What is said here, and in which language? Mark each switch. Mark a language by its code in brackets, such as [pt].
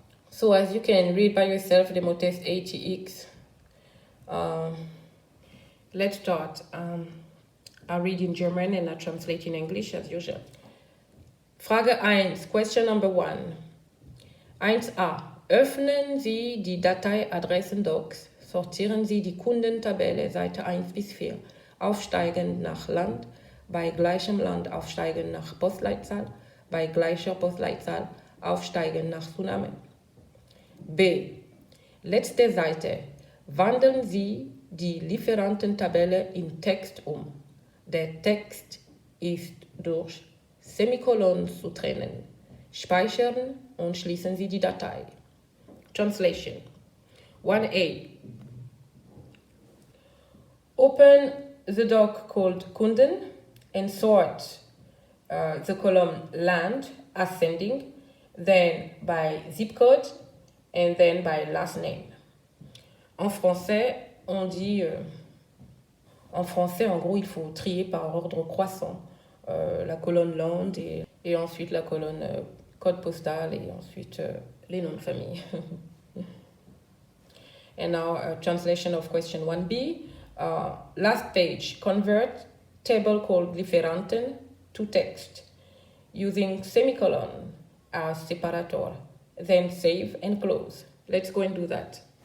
[en] So as you can read by yourself, demo test ATX. Let's start. I read in German and I translate in English as usual. [de] Frage 1, [en] question number 1. 1a. [de] Öffnen Sie die Datei Adressendocs. Sortieren Sie die Kundentabelle Seite 1 bis 4. Aufsteigend nach Land. Bei gleichem Land aufsteigend nach Postleitzahl. Bei gleicher Postleitzahl aufsteigend nach Zunahme. B. Letzte Seite. Wandeln Sie die Lieferantentabelle in Text um. Der Text ist durch Semikolon zu trennen. Speichern und schließen Sie die Datei. [en] Translation. 1a. Open the doc called Kunden and sort the column land ascending, then by zip code, and then by last name. [fr] En français, on dit... en français, en gros, il faut trier par ordre croissant la colonne land et ensuite la colonne code postal et ensuite les noms de famille. [en] And now a translation of question 1b. Last page, convert table called Lieferanten to text using semicolon as separator. Then save and close. Let's go and do that.